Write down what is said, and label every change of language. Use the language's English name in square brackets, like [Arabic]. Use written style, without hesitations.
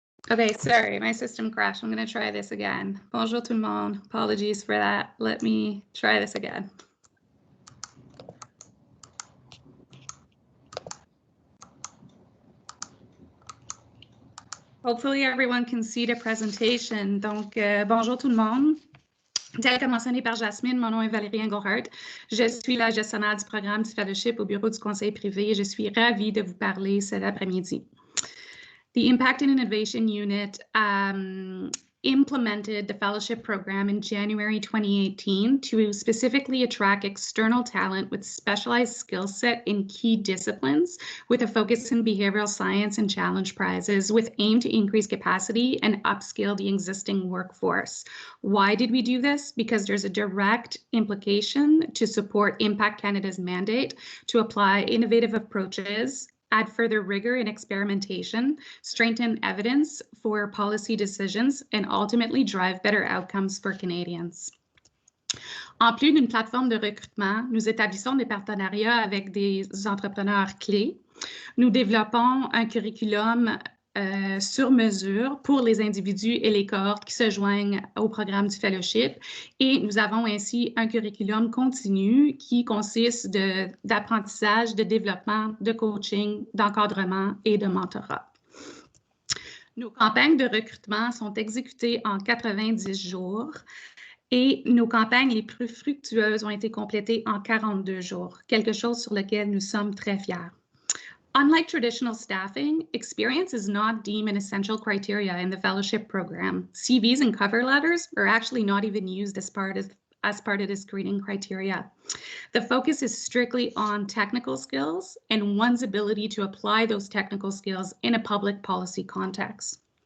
[English] Okay, sorry, my system crashed. I'm going to try this again. [French] Bonjour tout le monde. [English] Apologies for that. Let me try this again. Hopefully everyone can see the presentation. [French] Donc, bonjour tout le monde. Tel que mentionné par Jasmine, mon nom est Valérie Engelhardt. Je suis la gestionnaire du programme du fellowship au bureau du conseil privé et je suis ravie de vous parler cet après-midi. [English] The Impact and Innovation Unit implemented the fellowship program in January 2018 to specifically attract external talent with specialized skill set in key disciplines with a focus in behavioral science and challenge prizes with aim to increase capacity and upskill the existing workforce. Why did we do this? Because there's a direct implication to support Impact Canada's mandate to apply innovative approaches, add further rigor in experimentation, strengthen evidence for policy decisions, and ultimately drive better outcomes for Canadians. [French] En plus d'une plateforme de recrutement, nous établissons des partenariats avec des entrepreneurs clés. Nous développons un curriculum sur mesure pour les individus et les cohortes qui se joignent au programme du fellowship, et nous avons ainsi un curriculum continu qui consiste d'apprentissage, de développement, de coaching, d'encadrement et de mentorat. Nos campagnes de recrutement sont exécutées en 90 jours et nos campagnes les plus fructueuses ont été complétées en 42 jours, quelque chose sur lequel nous sommes très fiers. [English] Unlike traditional staffing, experience is not deemed an essential criteria in the fellowship program. CVs and cover letters are actually not even used as part of the screening criteria. The focus is strictly on technical skills and one's ability to apply those technical skills in a public policy context.